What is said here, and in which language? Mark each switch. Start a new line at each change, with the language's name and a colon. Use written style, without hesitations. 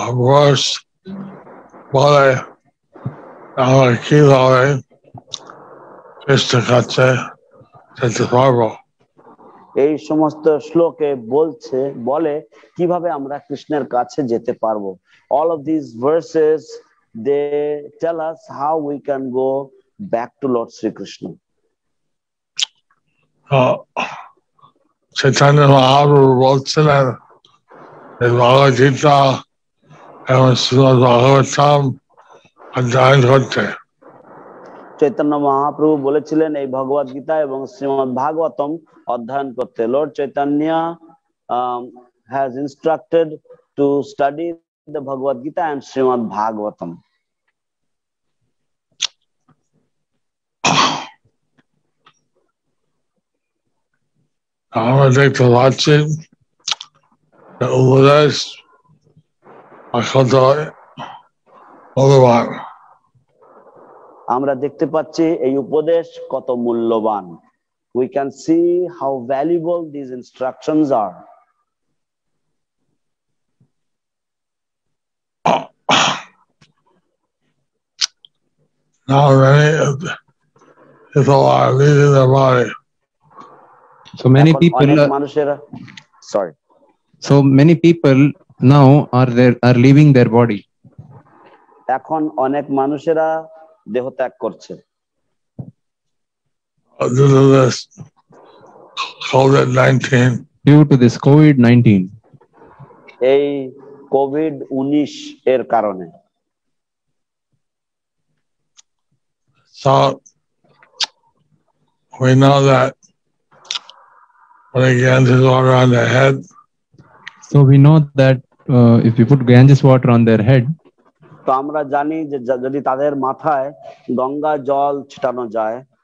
Bangla: Verse বলে আমরা কিভাবে কৃষ্ণের কাছে যেতে পারবো। এই সমস্ত শ্লোকে বলে কিভাবে আমরা কৃষ্ণের কাছে যেতে পারবো।
English: All of these verses, they tell us how we can go back to Lord Sri Krishna.
Bangla: Chaitanya Mahaprabhu বলছিলেন এই ভগবদ গীতা এবং শ্রীমদ ভাগবতম অধ্যয়ন করতে। চৈতন্য মহাপ্রভু বলেছিলেন এই ভগবদ গীতা এবং শ্রীমদ ভাগবতম অধ্যয়ন করতে।
English: Lord Chaitanya has instructed to study the Bhagavad Gita and Srimad Bhagavatam.
Bangla: আমরা দেখতে পাচ্ছি উপদেশ কত মূল্যবান। আমরা দেখতে পাচ্ছি এই উপদেশ কত মূল্যবান।
English: We can see how valuable these instructions are. Now many people are leaving their body. So many
Bangla: এখন
English: people,
Bangla: অনেক মানুষেরা
English: sorry so many people now are leaving their body.
Bangla: এখন অনেক মানুষেরা দেহ ত্যাগ করছে
English: Due to this COVID-19. Due to this COVID-19.
Bangla: এই COVID-19 এর কারণে।
English: So we know that when he Ganges water on their head, So we know that if we put Ganges water on their head,
Bangla: তো আমরা জানি যে যদি তাদের মাথায় গঙ্গা জল ছিটানো যায়,